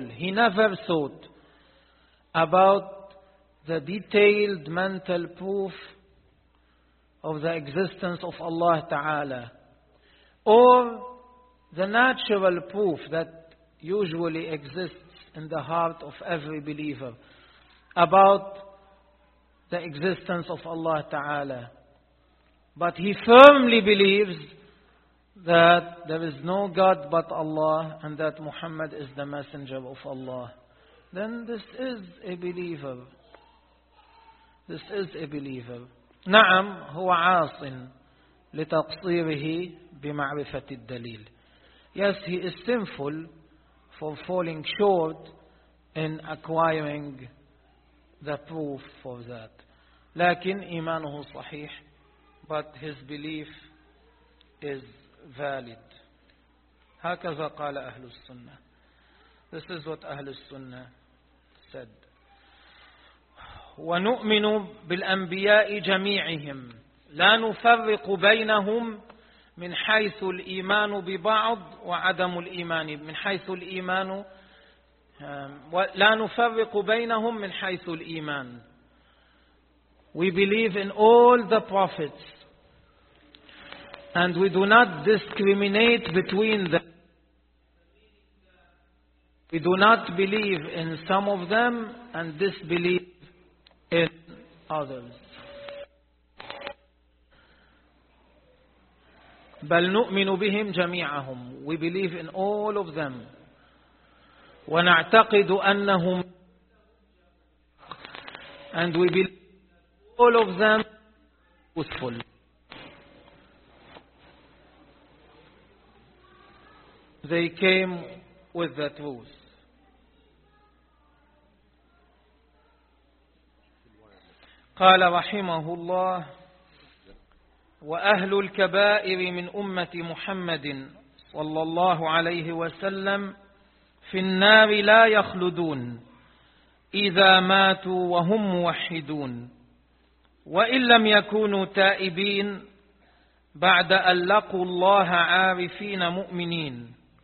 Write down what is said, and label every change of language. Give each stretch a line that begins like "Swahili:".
English: He never thought about the detailed mental proof of the existence of Allah Ta'ala, or the natural proof that usually exists in the heart of every believer about the existence of Allah Ta'ala. But he firmly believes that there is no God but Allah and that Muhammad is the messenger of Allah, then this is a believer. This is a believer.
Arabic: نعم هو عاص لتقصيره بمعرفة الدليل.
English: Yes, he is sinful for falling short in acquiring the proof of that.
Arabic: لكن إيمانه صحيح,
English: but his belief is valid.
Arabic: هكذا قال أهل السنة.
English: This is what أهل السنة said.
Arabic: ونؤمن بالأنبياء جميعهم لا نفرق بينهم من حيث الإيمان ببعض وعدم الإيمان من حيث الإيمان لا نفرق بينهم من حيث الإيمان.
English: We believe in all the prophets and we do not discriminate between them. We do not believe in some of them and disbelieve in others.
Arabic: بل نؤمن بهم جميعهم.
English: We believe in all of them.
Arabic: ونعتقد أنهم
English: and we believe all of them truthful. They came with the truth.
Arabic: قال رحمه الله وأهل الكبائر من أمة محمد صلى الله عليه وسلم في النار لا يخلدون إذا ماتوا وهم موحدون وإن لم يكونوا تائبين بعد أن لقوا الله عارفين مؤمنين